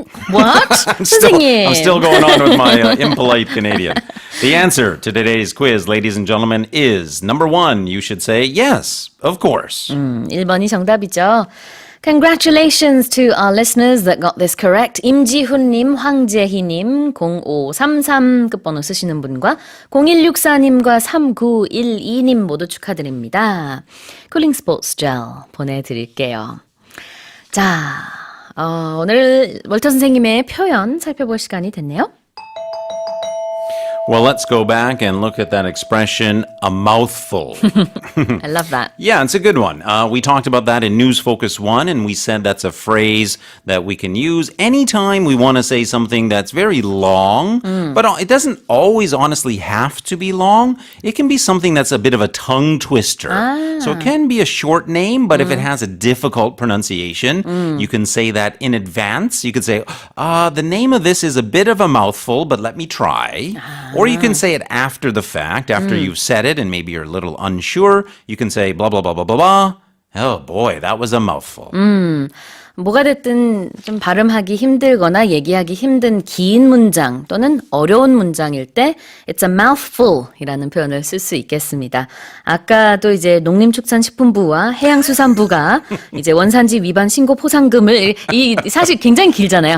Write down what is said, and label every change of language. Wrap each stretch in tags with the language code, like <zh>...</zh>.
<en>What? I'm</en> <ko>선생님.</ko> <en>still going on with my impolite Canadian. The answer to today's quiz, ladies and gentlemen, is number 1. You should say yes, of course.</en> <ko>1번이 정답이죠.</ko> <en>Congratulations to our listeners that got this correct.</en> <ko>임지훈님, 황재희님, 0533 끝번호 쓰시는 분과 0164님과 3912님 모두 축하드립니다. 쿨링 스포츠 젤 보내드릴게요. 자, 오늘 월터 선생님의 표현 살펴볼 시간이 됐네요.</ko> <en>Well, let's go back and look at that expression, a mouthful. I love that. Yeah, it's a good one. We talked about that in News Focus 1, and we said that's a phrase that we can use anytime we want to say something that's very long, but it doesn't always honestly have to be long. It can be something that's a bit of a tongue twister. So it can be a short name, but if it has a difficult pronunciation, you can say that in advance. You could say, the name of this is a bit of a mouthful, but let me try. Or you can say it after the fact, after you've said it and maybe you're a little unsure. You can say blah, blah, blah, blah, blah, blah. Oh boy, that was a mouthful.</en> <ko>뭐가 됐든 좀 발음하기 힘들거나 얘기하기 힘든 긴 문장 또는 어려운 문장일 때</ko> <en>It's a mouthful</en> <ko>이라는 표현을 쓸 수 있겠습니다. 아까도 이제 농림축산식품부와 해양수산부가 이제 원산지 위반 신고 포상금을 사실 굉장히 길잖아요.</ko>